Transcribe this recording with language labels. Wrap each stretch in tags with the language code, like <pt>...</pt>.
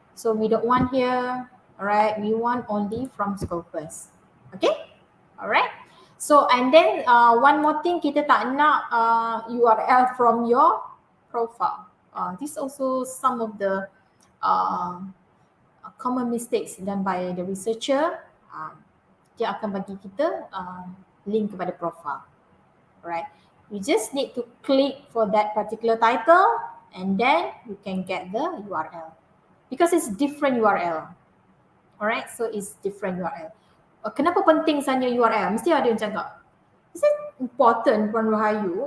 <en>So we don't want here, alright, we want only from Scopus. Okay, alright. So and then one more thing,</en> <ms>kita tak nak</ms> <en>URL from your profile. This also some of the common mistakes done by the researcher.</en> <ms>Dia akan bagi kita link kepada profile.</ms> <en>Right, you just need to click for that particular title and then you can get the URL because it's different URL. Alright, so it's different URL.</en> <ms>Kenapa penting sebenarnya URL? Mesti ada yang cakap,</ms> <en>is it important,</en> <ms>Puan Rahayu?</ms>